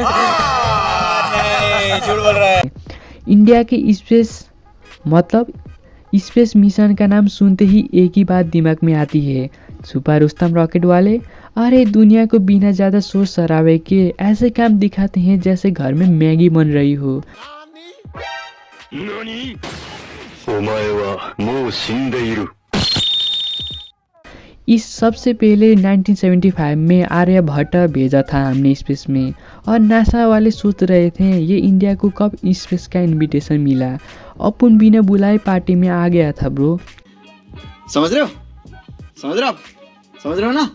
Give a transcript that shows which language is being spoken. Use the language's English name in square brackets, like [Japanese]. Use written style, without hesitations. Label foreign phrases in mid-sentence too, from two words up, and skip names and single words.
[Hindi] नहीं, झूठ बोल रहा है। इंडिया के स्पेस मतलब [English] space mission [Hindi] का नाम सुनते ही एक ही बात दिमाग में आती है, सुपर रुस्तम रॉकेट वाले। अरे दुनिया को बिना ज़्यादा सोच सरावे के ऐसे काम दिखाते हैं जैसे घर में मैगी बन रही हो। [Japanese] 何お前はもう死んでいる [Hindi] इस सबसे पहले 1975 में आर्यभट्ट भेजा था हमने स्पेस में, और नासा वाले सोच रहे थे ये इंडिया को कब स्पेस का इनविटेशन मिला। अपन बिना बुलाए पार्टी में आ गया था ब्रो। समझ रहे हो? समझ रहे हो आप? समझ रहे हो ना?